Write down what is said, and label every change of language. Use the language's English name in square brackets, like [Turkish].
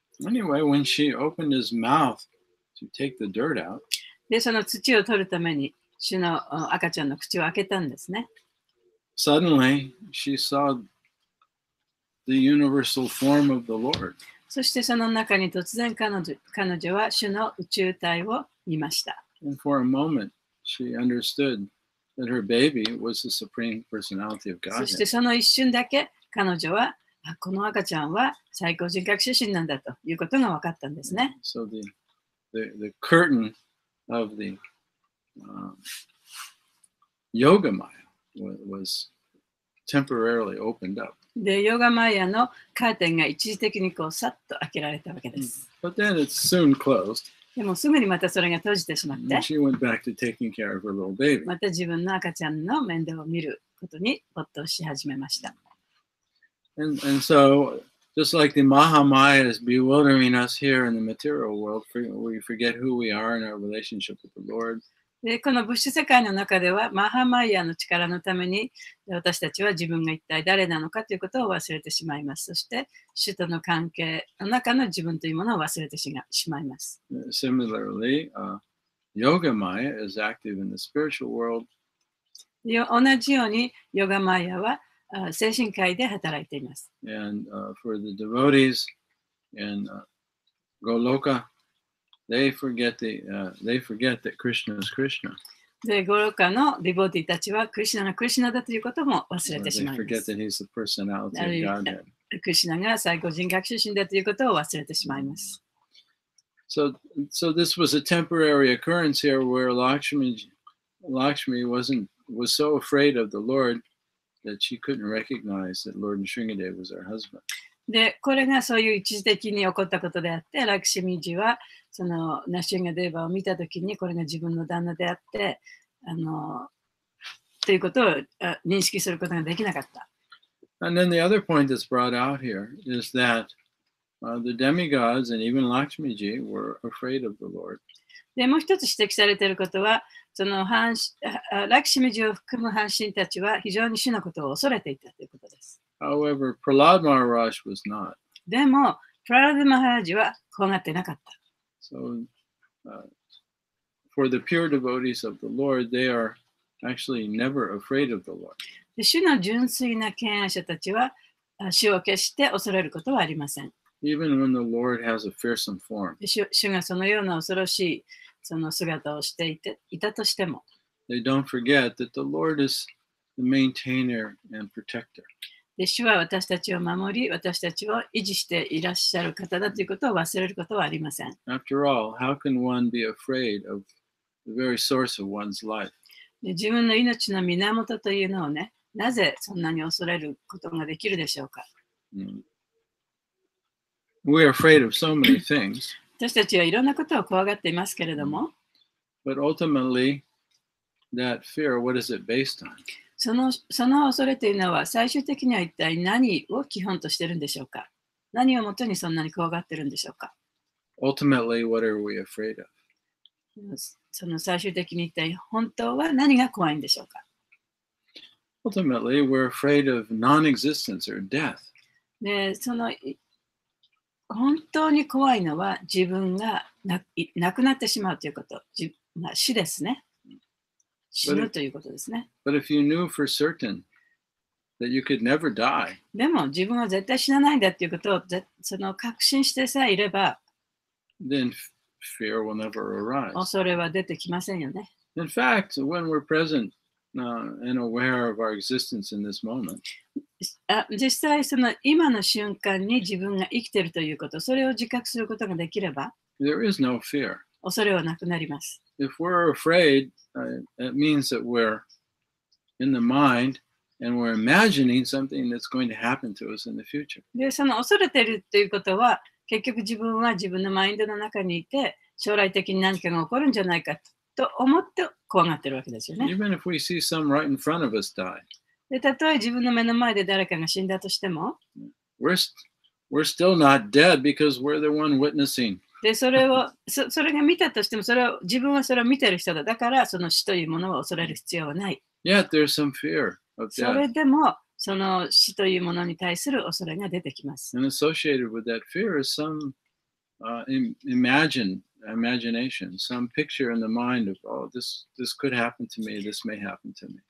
[English] Anyway, when she opened his mouth to take the dirt out. [Japanese] で、その土を取るために、主の赤ちゃんの口を開けたんですね。 [English] Suddenly, she saw the universal form of the Lord. [Japanese] そしてその中に突然彼女は主の宇宙体を見ました。 [English] And for a moment, she understood that her baby was the supreme personality of [Japanese] そして [English] Godhead. [Japanese] その一瞬だけ彼女はこの赤ちゃんは最高人格出身なんだということが分かったんですね。 [English] So the curtain of the yoga maya was temporarily opened up. [Japanese] で、ヨガマヤのカーテンが一時的にこうさっと開けられたわけです。 [English] But then it soon closed. [Japanese] でもすぐにまたそれが閉じてしまって、 [English] And she went back to taking care of her little baby. [Japanese] また自分の赤ちゃんの面倒を見ることに没頭し始めました。 [English] And so, just like the Mahamaya is bewildering us here in the material world, we forget who we are in our relationship with the Lord. [Japanese] で、この物質世界の中ではマハマイヤの力のために私たちは自分が一体誰なのかということを忘れてしまいます。そして主との関係の中の自分というものを忘れてしまいます。 [English] Similarly, Yoga Maya is active in the spiritual world. [Japanese] 同じようにヨガマイヤは精神界で働いています。 [English] And for the devotees in Goloka, they forget that Krishna is Krishna. [Japanese] で、ゴロカのディボーティたちはクリシュナがクリシュナだということも忘れ [English] Or [Japanese] てし [English] they [Japanese] まいま [English] forget [Japanese] す。 [English] that he's the personality of Godhead. [Japanese] クリシュナが最高人格出身だということを忘れてしまいます。 [English] So this was a temporary occurrence here where Lakshmi was so afraid of the Lord that she couldn't recognize that Lord Nrsingadev was her husband. [Japanese] で、これがそういう一時的に起こったことであって、ラクシミージはそのナシュンガデーバを見たときにこれが自分の旦那であって、ということを認識することができなかった。 [English] And then the other point that's brought out here is that the demigods and even Lakshmiji were afraid of the Lord. [Japanese] で、もう一つ指摘されていることは、そのラクシミージを含む半神たちは非常に主のことを恐れていたということです。 [English] However, Prahlad Maharaj was not. [Japanese] でも、プララド・マハラジは怖がってなかった。 [English] So for the pure devotees of the Lord, they are actually never afraid of the Lord. [Japanese] で、主の純粋な敬愛者たちは主を決して恐れることはありません。 [English] Even when the Lord has a fearsome form, [Japanese] で、主がそのような恐ろしいその姿をしていたとしても、 [English] they don't forget that the Lord is the maintainer and protector. [Japanese] で、主は私たちを守り、私たちを維持していらっしゃる方だということを忘れることはありません。 [English] After all, how can one be afraid of the very source of one's life? [Japanese] で、自分の命の源というのをね、なぜそんなに恐れることができるでしょうか。 [English] We are afraid of so many things, [Japanese] 私たちはいろんなことを怖がっていますけれども、 [English] but ultimately, that fear, what is it based on? [Japanese] その恐れというのは最終的には一体何を基本としているんでしょうか。何をもとにそんなに怖がっているんでしょうか。 [English] Ultimately, what are we afraid of? [Japanese] その最終的に一体本当は何が怖いんでしょうか。 [English] Ultimately, we're afraid of non-existence or death. [Japanese] で、その本当に怖いのは自分が亡くなってしまうということ。死ですね。死ぬということですね。 [English] But if you knew for certain that you could never die, [Japanese] でも自分は絶対死なないんだということをその確信してさえいれば、 [English] then fear will never arise. [Japanese] 恐れは出てきませんよね。 [English] In fact, when we're present and aware of our existence in this moment, [Japanese] 実際その今の瞬間に自分が生きているということ、それを自覚することができれば、 [English] there is no fear. [Japanese] 恐れはなくなります。 [English] If we're afraid, it means that we're in the mind and we're imagining something that's going to happen to us in the future. [Japanese] で、その恐れているということは、結局自分は自分のマインドの中にいて、将来的に何かが起こるんじゃないかと思って怖がってるわけですよね。 [English] Even if we see some right in front of us die, [Japanese] で、たとえ自分の目の前で誰かが死んだとしても、 [English] we're still not dead because we're the one witnessing. [Japanese] で、それが見たとしても、自分はそれを見てる人だ。だから、その死というものを恐れる必要はない。 [English] Yet there's some fear of [Japanese] それ [English] death. [Japanese] でも、その死というものに対する恐れが出てきます。 [English] And associated with that fear is some imagined imagination, some picture in the mind of, oh, this could happen to me, this may happen to me.